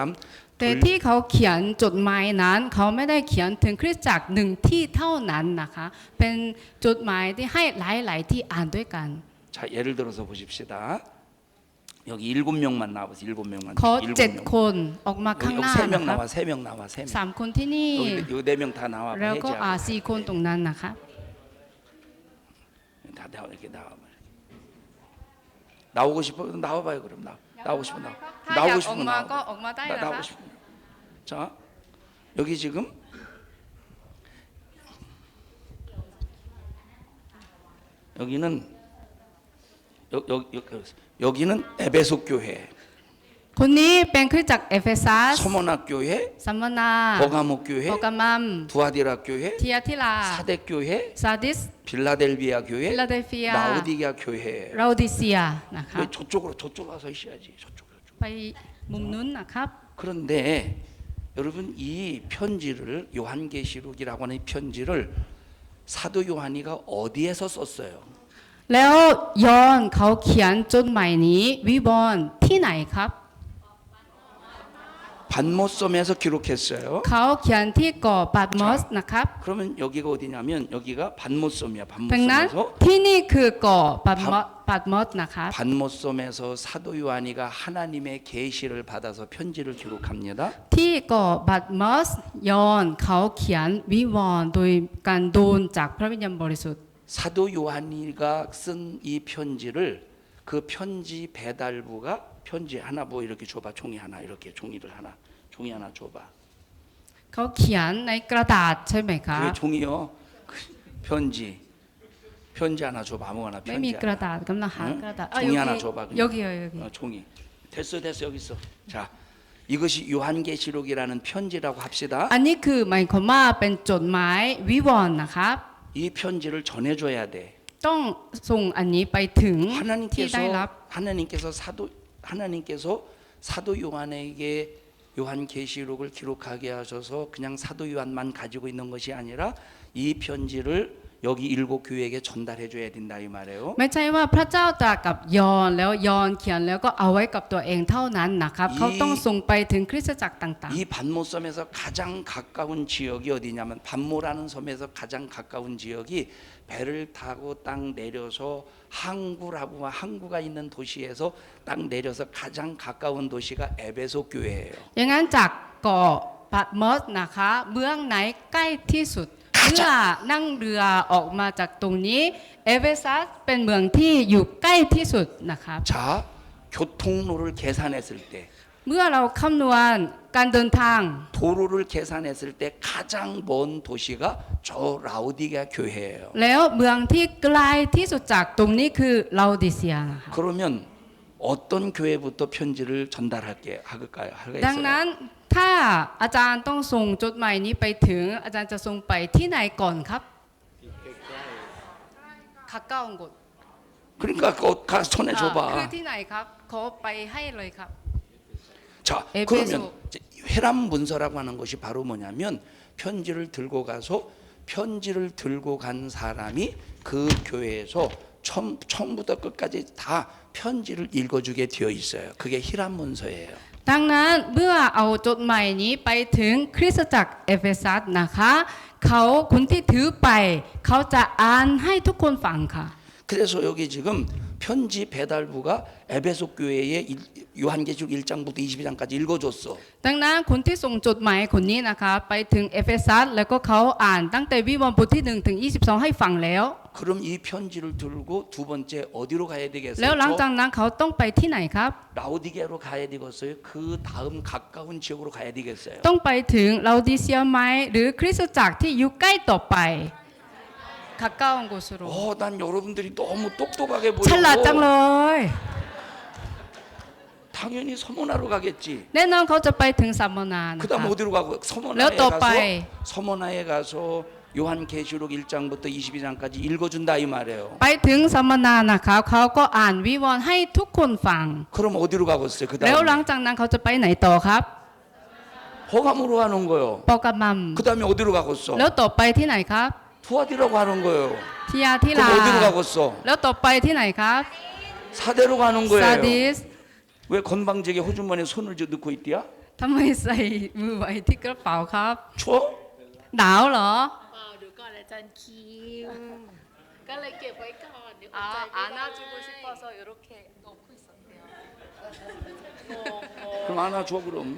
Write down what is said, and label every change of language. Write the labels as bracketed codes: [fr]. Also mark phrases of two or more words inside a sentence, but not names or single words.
[th] แต่ที่เขาเขียนจดหมายนั้นเขาไม่ได้เขียนถึงคริสตจักรหนึ่งที่เท่านั้นนะคะเป็นจดหมายที่ให้หลายๆที่อ่านด้วยกัน [ko] 자, 예를 들어서 보십시다. 여기 7명만 나와보세요. 7명만. [th] ขอ7 คนออกมาข้างห [ko] 여기 [th] น้า [ko] 3명 [th] นะครับ [ko] 나와. 3명 나와. 3명. [th] 3 คนที่นี่ [ko] 여기 4명 다 나와. [th] แล้วก็ [ko] 해제하고. [th] 4 คนตรงนั้นนะคะ [ko] 다 나와. 이렇게 나와. 나오고 싶어? 나와봐요. 그럼 나오고 싶어. [th] ถ้าอยาก [ko] 나오고 [th] ออก [ko] 싶으면 [th] มาก็ [ko] 나와. [th] ออกมาได้นะ [ko] 나오고 [th] คะ [ko] 싶으면. 자, 여기 지금 여기는 여기는 에베소 교회, [th] คนนี้เป็นคริสตจักรเอเฟซัส [ko] 서머나 교회, [th] สัมมนา [ko] 버가모 교회, [th] โปรกามัม [ko] 두아디라 교회, [th] เทียทิลา [ko] 사대 교회, [th] ซาดิส [ko] 빌라델비아 [th] ฟิ [ko] 교회, [th] ลาเดลเฟีย [ko] 라오디게아 교회. [th] เราดิเซียนะคะ [ko] 왜 저쪽으로 와서 있어야지. 저쪽. [th] ไปมุมนู้นนะครับ [ko] 그런데 여러분 이 편지를 요한계시록이라고 하는 이 편지를 사도 요한이가 어디에서 썼어요? [th] แล้วยอห์นเขาเขียนจดหมายนี้วิวรณ์ที่ไหนครับ [ko] 반모섬에서 기록했어요. [th] เขาเขียนที่เกาะปาตมอสนะครับ [ko] 그러면 여기가 어디냐면 여기가 반모섬이야. [th] ดังนั้น [ko] 반모섬에서 [th] ที่นี่คือเกาะปาตมอสนะครับ [ko] 반모섬에서 사도 요한이가 하나님의 계시를 받아서 편지를 기록합니다. [th] ที่เกาะปาตมอสยอห์นเขาเขียนวิวรณ์โดยการโดนจากพระวิญญาณบริสุทธิ์ [ko] 사도 요한이가 쓴 이 편지를 그 편지 배달부가 편지 하나 뭐 이렇게 줘봐. 종이 하나 이렇게 종이 하나 줘봐. [th] เขาเขียนในกระดาษใช่ไหมคะ [ko] 그게 종이요. 편지 하나 줘봐. 아무거나 [th] ไม่มี [ko] 편지 [th] กระ [ko] 하나. [th] ดาษกำลังหากระดาษ [ko] 종이 하나 줘봐. 그냥. 여기요 종이. 됐어 여기 있어. 자, 이것이 요한계시록이라는 편지라고 합시다. [th] อันนี้คือหมายความว่าเป็นจดหมายวิวรณ์นะครับ [ko] 이 편지를 전해줘야 돼. [th] ต้องส่งอันนี้ไปถึงที่ได้รับ [ko] 하나님께서 사도 요한에게 요한계시록을 기록하게 하셔서 그냥 사도 요한만 가지고 있는 것이 아니라 이 편지를 여기 7 교회에게 전달해 줘야 된다 이 말이에요. [th] ไม่ใช่ว่าพระเจ้าตรัสกับยอห์นแล้วยอห์นเขียนแล้วก็เอาไว้กับตัวเองเท่านั้นนะครับเขาต้องส่งไปถึงคริสตจักรต่าง [ko] 이 반모섬에서 가장 가까운 지역이 어디냐면 반모라는 섬에서 가장 가까운 지역이 배를 타고 딱 내려서 항구가 있는 도시에서 딱 내려서 가장 가까운 도시가 에베소 교회예요. [th] ๆอย่างนั้นจากเกาะปาตมอสนะคะเมืองไหนใกล้ที่สุดเมื่อนั่งเรือออกมาจากตรงนี้เอเฟซัสเป็นเมืองที่อยู่ใกล้ที่สุดนะครับ [ko] 자, 교통로를 계산했을 때 [th] เมื่อเราคำนวณการเดินทาง [ko] 도로를 계산했을 때 가장 먼 도시가 저 라오디게아 교회예요. [th] แล้วเมืองที่ไกลที่สุดจากตรงนี้คือลาโอดิเซียนะคะ [ko] 그러면 어떤 교회부터 편지를 전달할까요? [th] ดังนั้นถ้าอาจารย์ต้องส่งจดหมายนี้ไปถึงอาจารย์จะส่งไปที่ไหนก่อนครับ [ko] 가까운 곳 그러니까 가서 [th] คือ [ko] 전해줘봐. [th] ที่ไหนครับขอไปให้เลยครับ [ko] 자, [th] เอเฟโซ [ko] 그러면 이제 회람 문서라고 하는 것이 바로 뭐냐면 편지를 들고 가서 편지를 들고 간 사람이 그 교회에서 처음부터 끝까지 다 편지를 읽어주게 되어 있어요. 그게 히람 문서예요. [th] ดังนั้นเมื่อเอาจดหมายนี้ไปถึงคริสตจักรเอเฟซัสนะคะเขาคนที่ถือไปเขาจะอ่านให้ทุกคนฟังค่ะ [ko] 그래서 여기 지금 편지 배달부가 에베소 교회에 요한계시록 1장부터 22장까지 읽어줬어. [th] ดังนั้นคนที่ส่งจดหมายคนนี้นะคะไปถึงเอเฟซัสแล้วก็เขาอ่านตั้งแต่วิวรณ์บทที่1ถึง22ให้ฟังแล้ว [ko] 그럼 이 편지를 들고 두 번째 어디로 가야 [th] แล้วหลัง [ko] 되겠어요? [th] จากนั้นเขาต้องไปที่ไหนครับ [ko] 라오디게아로 가야 되겠어요? 그 다음 가까운 지역으로 가야 되겠어요? [th] ต้องไปถึงลาดิเซียไหมหรือคริสตจักรที่อยู่ใกล้ต่อไป [ko] 가까운 곳으로 난 여러분들이 너무 똑똑하게 [th] ฉลาดจังเล [ko] 보이고 [th] ย [ko] 당연히 서머나로 가겠지. [th] แน่นอนเขาจะไปถึงสัมมนานะ [ko] 그다음 [th] คะ [ko] 어디로 가고 [th] แล้วต่อไป [ko] 서머나에 가서 요한계시록 1장부터 22장까지 읽어준다 이 말이에요. [th] ไปถึงสัมมนานะคะเขาก็อ่านวิวรณ์ให้ทุกคนฟัง [ko] 그럼 어디로 가겠어요? [th] แล้วหลัง [ko] 그다음에 [th] จากนั้นเขาจะไปไหนต่อครับ [ko] 호감으로 하는 거요. [th] ปอกำมัม [ko] 그다음에 어디로 가겠어? [th] แล้วต่อไปที่ไหนครับ [ko] 투아디라고 하는 거예요. [th] ทิยาทิลา [ko] 그럼 어디로 가겠어? [th] แล้วต่อไปที่ไหนครับ [ko] 사대로 가는 [th] ซา [ko] 거예요. [th] ดิส [ko] 왜 건방지게 호주머니에 손을 넣고 있디야? [th] ทำไมใส่มือไว้ที่กระเป๋าครับ [ko] 추워? [th] หนาวเหรอ เปล่าเดี๋ยวก่อนอาจารย์คิว ก็เลยเก็บไว้ก่อนเดี๋ยวอดใจไม่ [ko] 아, [th] ได้ [ko] 안아주고 싶어서 이렇게 놓고 있었대요. 그럼 안아줘 그럼.